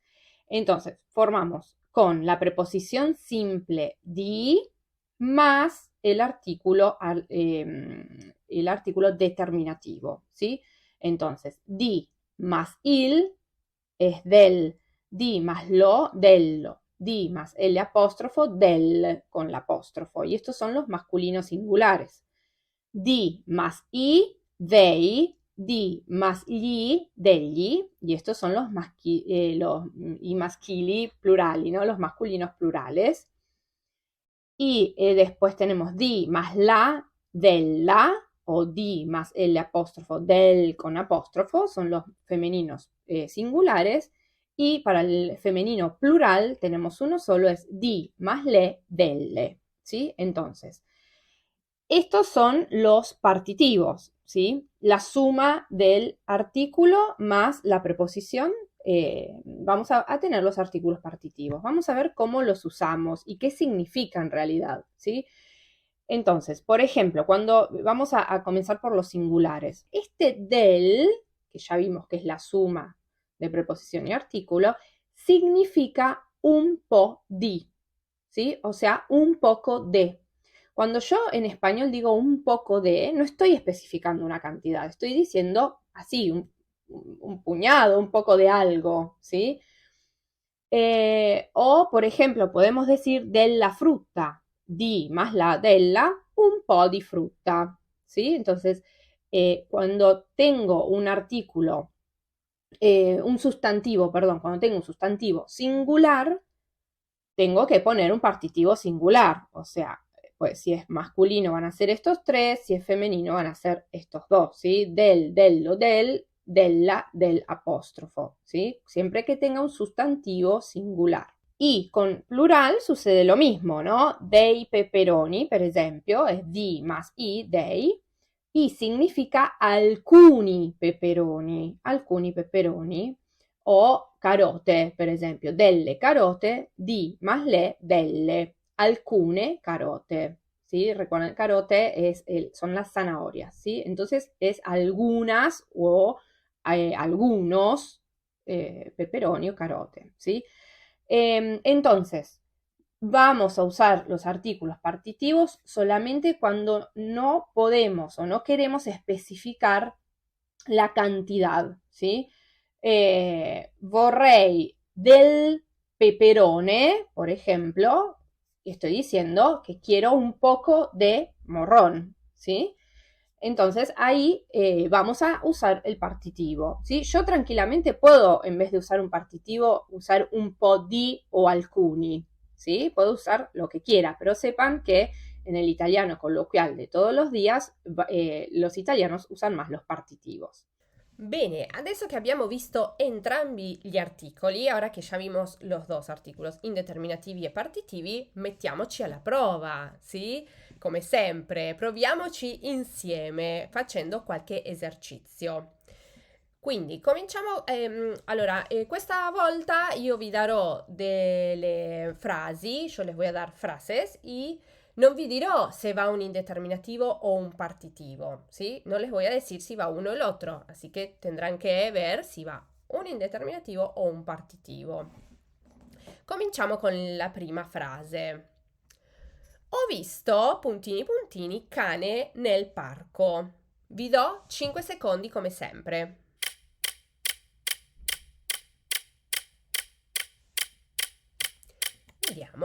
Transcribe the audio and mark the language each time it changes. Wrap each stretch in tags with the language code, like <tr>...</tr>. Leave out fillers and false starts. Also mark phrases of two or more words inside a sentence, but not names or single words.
<es>Entonces, formamos con la preposición simple di más el artículo determinativo, ¿sí? Entonces, di más il es del, di más lo, dello, di más el apóstrofo, del con l'apóstrofo. Y estos son los masculinos singulares. Di más i, dei, di más gli, degli, y estos son los</es> <it>i maschili plurali,</it> <es>¿no? Los masculinos plurales. Y después tenemos di más la, della, o di más el apóstrofo, del con apóstrofo, son los femeninos singulares. Y para el femenino plural tenemos uno solo, es di más le, delle, ¿sí? Entonces, estos son los partitivos, ¿sí? La suma del artículo más la preposición. Vamos a tener los artículos partitivos. Vamos a ver cómo los usamos y qué significa en realidad, ¿sí? Entonces, por ejemplo, cuando vamos a comenzar por los singulares, este del, que ya vimos que es la suma de preposición y artículo, significa</es> <it>un po' di,</it> <es>¿sí? O sea, un poco de. Cuando yo en español digo un poco de, no estoy especificando una cantidad, estoy diciendo así, un puñado, un poco de algo, ¿sí? O, por ejemplo, podemos decir</es> <it>della frutta,</it> <es>di más la della,</es> <it>un po' di frutta,</it> <es>¿sí? Entonces, cuando tengo un artículo, un sustantivo, perdón, cuando tengo un sustantivo singular, tengo que poner un partitivo singular, o sea, pues si es masculino van a ser estos tres, si es femenino van a ser estos dos, ¿sí? Del,</es> <it>dello, del, della,</it> <es>del apóstrofo, ¿sí? Siempre que tenga un sustantivo singular. Y con plural sucede lo mismo, ¿no?</es> <it>Dei peperoni, per esempio,</it> <es>es di más i, dei, y significa</es> <it>alcuni peperoni, o carote, per esempio, delle carote, di más le, delle, alcune carote,</it> <es>¿sí? Recuerden, carote son las zanahorias, ¿sí? Entonces es algunas o algunos</es> <it>peperoni o carote,</it> <es>¿sí? Entonces, vamos a usar los artículos partitivos solamente cuando no podemos o no queremos especificar la cantidad, ¿sí?</es> <it>Vorrei del peperone,</it> <es>por ejemplo, estoy diciendo que quiero un poco de morrón, ¿sí? Entonces ahí vamos a usar el partitivo, ¿sí? Yo tranquilamente puedo, en vez de usar un partitivo, usar</es> <it>un po' di</it> <es>o alcuni, ¿sí? Puedo usar lo que quiera, pero sepan que en el italiano coloquial de todos los días, los italianos usan más los partitivos.</es> <it>Bene, adesso che abbiamo visto entrambi gli articoli, ora che già</it> <es>vimos los dos artículos</es> <it>indeterminativi e partitivi, mettiamoci alla prova, sì? Come sempre, proviamoci insieme facendo qualche esercizio. Quindi cominciamo, allora, questa volta io vi darò delle frasi,</it> <es>yo les voy a dar frases y</es> <it>non vi dirò se va un indeterminativo o un partitivo, ¿sí?</it> <es>No les voy a decir si va uno o el otro, así que tendrán que ver si va un indeterminativo o un partitivo.</es> <it>Cominciamo con la prima frase. Ho visto, puntini puntini, cane nel parco. Vi do 5 secondi come sempre. Vediamo.</it>